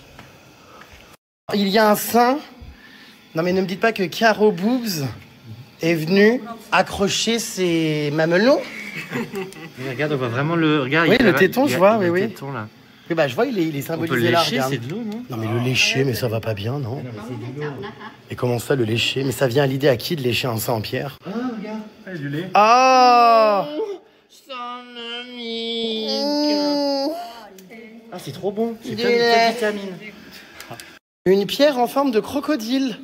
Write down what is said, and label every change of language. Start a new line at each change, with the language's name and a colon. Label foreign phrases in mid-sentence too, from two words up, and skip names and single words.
French: Il y a un saint. Non, mais ne me dites pas que Caro Boobs est venu accrocher ses mamelons. Regarde, on voit vraiment le... Regarde, Oui, il y a- le téton, il y a- je vois, il y a oui, le oui. téton, là. Oui, bah, je vois, il est On peut symbolisé le là, lécher, regarde. c'est de l'eau, non? Non, mais le lécher, mais ça va pas bien, non?
Thai: เขาไม่ให้จับนะคะ
French: Et comment ça, le lécher? Mais ça vient à l'idée à qui de lécher un saint en pierre? Ah, regarde, il y a du lait. Oh! Ah, c'est trop bon. C'est Du plein de lait. vitamines. Une pierre en forme de crocodile.